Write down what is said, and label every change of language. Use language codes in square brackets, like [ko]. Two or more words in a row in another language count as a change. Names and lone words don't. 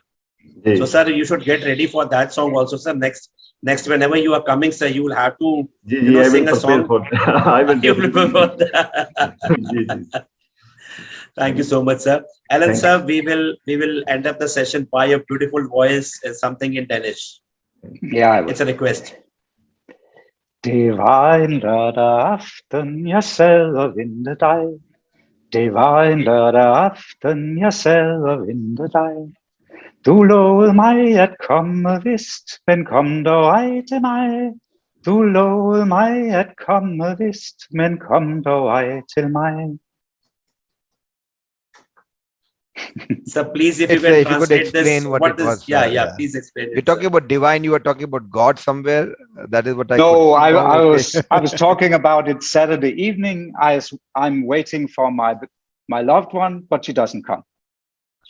[en] So, sir, you should get ready for that song also, sir. Next, whenever you are coming, sir, you will have to sing a song. I will prepare for that. Thank you so much, sir. Alan, sir, we will end up the session by a beautiful voice, something in Danish. Yeah, it's a request. [da] Det var en lørdag aften, jeg sad og ventede dig. Det var en lørdag aften, jeg sad og ventede dig. Du lovede mig at komme vist, men kom dog ej til mig. Du lovede mig at komme vist, men kom dog ej til mig. [en] So please, if you can translate explain this, what it was. Please explain. You're talking about divine. You are talking about God somewhere. That is what I. No, I was talking about it Saturday evening. I'm waiting for my loved one, but she doesn't come.